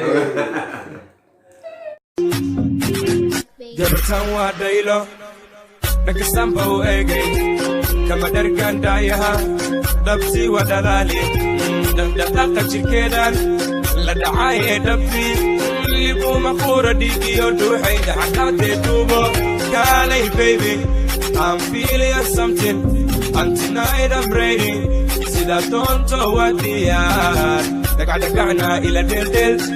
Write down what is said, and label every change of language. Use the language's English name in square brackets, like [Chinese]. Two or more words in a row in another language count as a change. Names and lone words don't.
[Somali] Gabartan waa dhaylo, dhanka samba u eegay. Kama dhargan daayaha, dhabsi waa dhalaali. Dhaqdhaqaaqa jirkeedan, la dhacay ee dhabti. Libuma qura dhiigiyo dhuuxay dhaxdhaate duubo. Kaalay, [English] baby, I'm feeling something. And tonight I'm ready. [Somali] Sida doonto waa diyaar. Dhagax dhagaxna ila dhel dhel.